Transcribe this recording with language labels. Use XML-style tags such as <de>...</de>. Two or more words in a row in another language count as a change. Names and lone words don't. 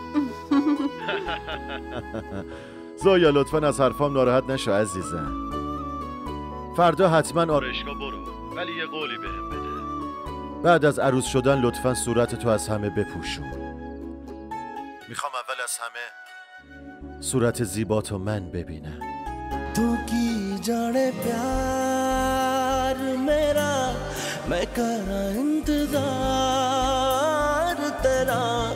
<fa>زویا لطفاً از حرفام ناراحت نشو عزیزم. فردا حتما آرایشگاه برو، ولی یه قولی بهم بده. بعد از عروس شدن لطفاً صورتتو از همه بپوشون. میخوام اول از همه صورت زیباتو من ببینم.</fa> <pa>تو کی جانے پیار میرا میں کرا انتظار تیرا</pa>